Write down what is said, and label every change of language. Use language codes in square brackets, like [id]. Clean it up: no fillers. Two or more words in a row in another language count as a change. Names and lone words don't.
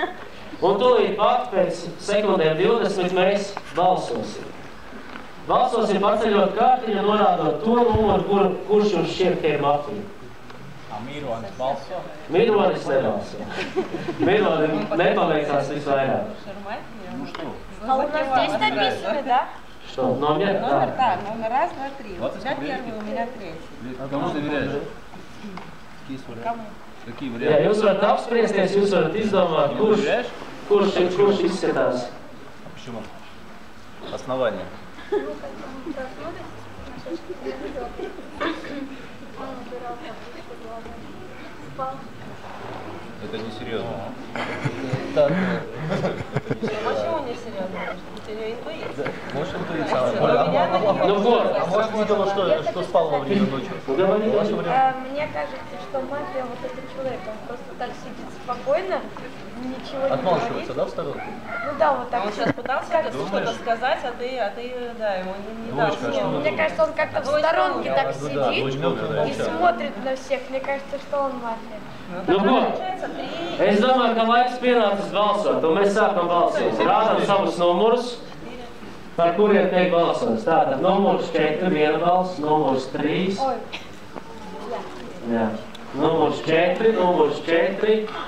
[lv] Un tūlīt pat pēc sekundēm 20 mēs balsosim. Balsosim paceļot kārtiņu, norādot to numuru, kurš jums šķiet, ka ir mafija. Mironis balso? Mironis nebalso. Mironis nepaliekās visvairāk. [ru] А у нас здесь написано, да? Что, номер? Номер, да, номер 1, 2, 3. У тебя первый, у меня третий. Кому доверяешь? Кому? Какие [lv] Jā, [ru] варианты? [lv] jūs varat apspriesties, jūs varat izdomāt, kurš izskatās. [ru] Почему? Основание. Это несерьезно. Почему не серьезно? У тебя интуиция. Может, интуиция? Ну вот. А может, видела, что спал во время ночи? Мне кажется, что мафия вот этот человек, он просто так сидит спокойно, ничего не Отмалчивается, говорит. да, в сторонке? Ну да, вот так. Он сейчас пытался что-то сказать, а ты, да, ему не дал Дочка, слова. Мне кажется, он как-то в сторонке так сидит и смотрит на всех. Мне кажется, что он мафия. [lv] Nu ko, [ru] Получается 3. [lv] es domāju, ka laiks pienācis balsot, un mēs sākam balsot. Rādam savus numurus, par kuriem tiek balsots. Tātad numurs 4, viena balss, numurs 3. [ru] Ой, [lv] Jā. Numurs 4, numurs 4.